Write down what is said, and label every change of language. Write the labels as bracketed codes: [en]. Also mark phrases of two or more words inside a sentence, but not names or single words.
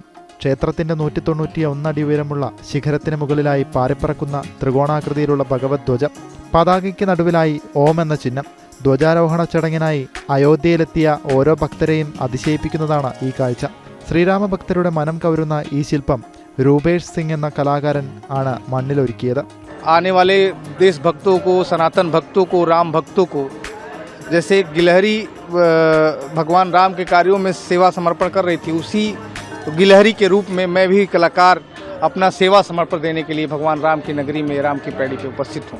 [ml] ക്ഷേത്രത്തിന്റെ 191 അടി ഉയരമുള്ള ശിഖരത്തിന് മുകളിലായി പാറിപ്പറക്കുന്ന ത്രികോണാകൃതിയിലുള്ള ഭഗവത് ധ്വജം. പതാകയ്ക്ക് നടുവിലായി ഓം എന്ന ചിഹ്നം. ധ്വജാരോഹണ ചടങ്ങിനായി അയോധ്യയിലെത്തിയ ഓരോ ഭക്തരെയും അതിശയിപ്പിക്കുന്നതാണ് ഈ കാഴ്ച. ശ്രീരാമ ഭക്തരുടെ മനം കവരുന്ന ഈ ശില്പം രൂപേഷ് സിംഗ് എന്ന കലാകാരൻ ആണ് മണ്ണിലൊരുക്കിയത്. [hi] आने वाले देशभक्तों को, सनातन भक्तों को, राम भक्तों को, जैसे गिलहरी भगवान राम के कार्यों में सेवा समर्पण कर रही थी, उसी गिलहरी के रूप में मैं भी कलाकार अपना सेवा समर्पण देने के लिए भगवान राम की नगरी में, राम की पैड़ी पे उपस्थित हूँ.